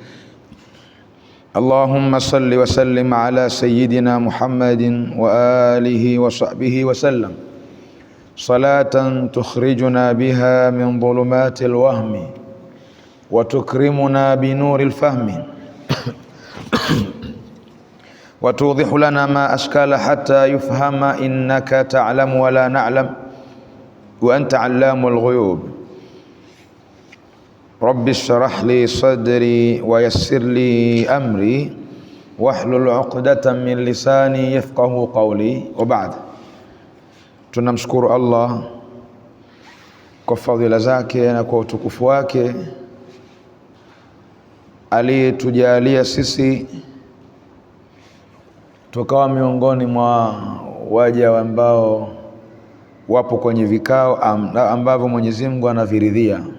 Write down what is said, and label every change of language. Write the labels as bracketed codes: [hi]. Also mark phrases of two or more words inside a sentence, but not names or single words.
[ar] اللهم صل وسلم على سيدنا محمد وآله وصحبه وسلم صلاة تخرجنا بها من ظلمات الوهم وتكرمنا بنور الفهم وتوضح لنا ما أشكال حتى يفهم إنك تعلم ولا نعلم وأنت علام الغيوب. رب اشرح لي صدري ويسر لي أمري واحلل عقدة من لساني يفقه قولي. وبعد، [sw] tunamshukuru Allah kwa fadhila zake na kwa utukufu wake aliyetujalia sisi tukawa miongoni mwa waja ambao wapo kwenye vikao ambavyo Mwenyezi Mungu anaviridhia.